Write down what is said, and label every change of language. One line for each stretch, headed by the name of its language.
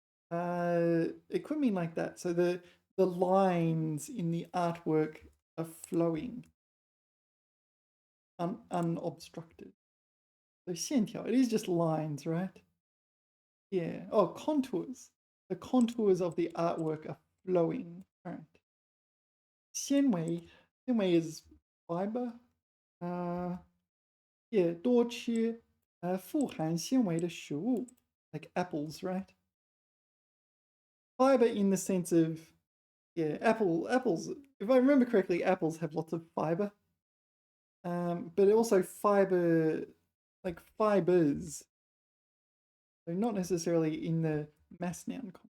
English: It could mean like that. So the lines in the artwork are flowing, unobstructed. So 线条, it is just lines, right? Yeah. Oh, contours. The contours of the artwork are flowing. All right. 纤维纤维 is fiber.
Chinese: Yeah, 多吃富含纤维的食物
English: like apples, right? Fiber in the sense of, yeah, apples. If I remember correctly, apples have lots of fiber. But also fiber, like fibers. So not necessarily in the mass noun.